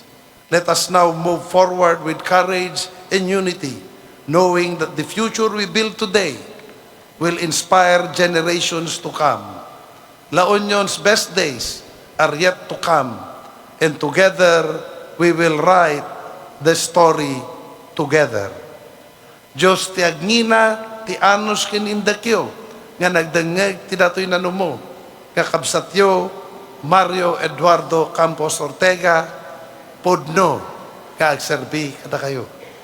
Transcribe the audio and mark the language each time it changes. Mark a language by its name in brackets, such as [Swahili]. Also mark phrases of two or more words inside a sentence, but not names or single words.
[English] Let us now move forward with courage and unity, knowing that the future we build today will inspire generations to come. La Union's best days are yet to come, and together we will write the story together. [Iloko] Diyos ti agnina ti anos kinindakyo, nga nagdangeg ti datoy nanumo, kakabsatyo Mario Eduardo Campos Ortega, podno, kaagserbi kada kayo.